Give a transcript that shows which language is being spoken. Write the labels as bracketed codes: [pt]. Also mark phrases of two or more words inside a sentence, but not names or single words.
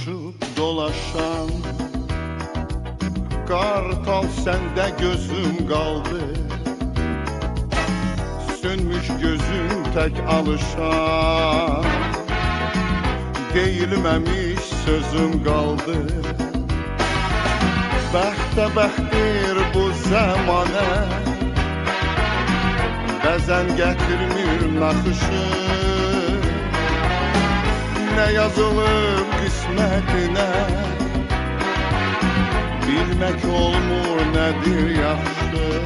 [tr] dolaşan Kartal sende gözüm kaldı, sönmüş gözüm tek alışan. Deyilmemiş sözüm kaldı, [az] bəxtə bəxtdir bu zamane. Bəzən gətirmir naxışı, ne yazılıb qismətinə. Bilmək olmur nədir yaxşı.